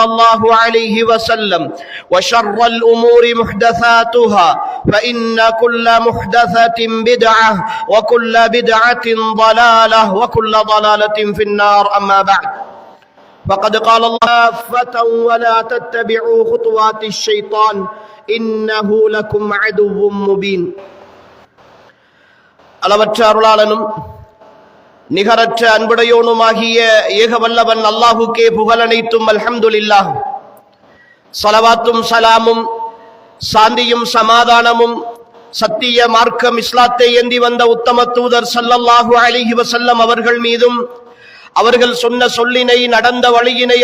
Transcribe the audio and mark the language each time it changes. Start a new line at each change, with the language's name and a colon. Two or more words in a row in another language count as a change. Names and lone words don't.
Arabic: الله عليه وسلم وشر الأمور محدثاتها فإن كل محدثة بدعة وكل بدعة ضلالة وكل ضلالة في النار أما بعد فقد قال الله ولا تتبعوا خطوات الشيطان إنه لكم عدو مبين
Tamil: அளவற்ற அருளாளனும் நிகரற்ற அன்புடையோனுமாகிய ஏகவல்லவன் அல்லாஹுக்கே புகழனைத்தும்
Arabic: அல்ஹம்துலில்லாஹ்.
Tamil: ஸலவாத்தும் ஸலாமும் சாந்தியும் சமாதானமும் சத்திய மார்க்கம் இஸ்லாத்தை ஏந்தி வந்த உத்தம தூதர்
Arabic: صلى الله عليه وسلم
Tamil: அவர்கள் மீதும் அவர்கள் சொன்ன சொல்லினை நடந்த வழியினை